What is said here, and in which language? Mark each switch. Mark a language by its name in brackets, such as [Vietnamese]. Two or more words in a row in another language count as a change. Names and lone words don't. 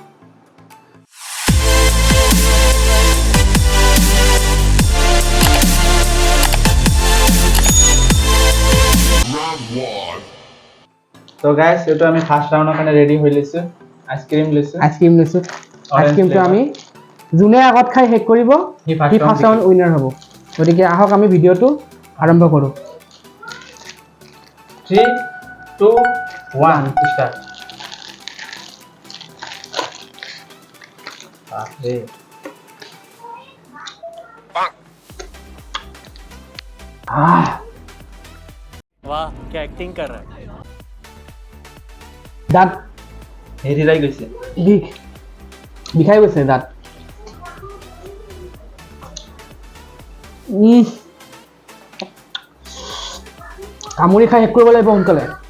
[Assamese] তো গাইস, এইটো আমি [English] first round [Assamese] কাৰণে ৰেডি হৈ লৈছো। আইসক্রিম লৈছো। আইসক্রিমটো আমি যোনে আগত খাই শেষ কৰিব সি [English] first round winner [Assamese] হ'ব। গতিকে আহক আমি ভিডিওটো আৰম্ভ কৰোঁ। 3 2 1 স্টার্ট। [Hindi] अरे वाह क्या एक्टिंग कर रहा है। [Assamese] দাঁত হেৰি ৰাই গৈছে। বিষাই গৈছে দাঁত। কামুৰি খাই শেষ কৰিব লাগিব সোনকালে।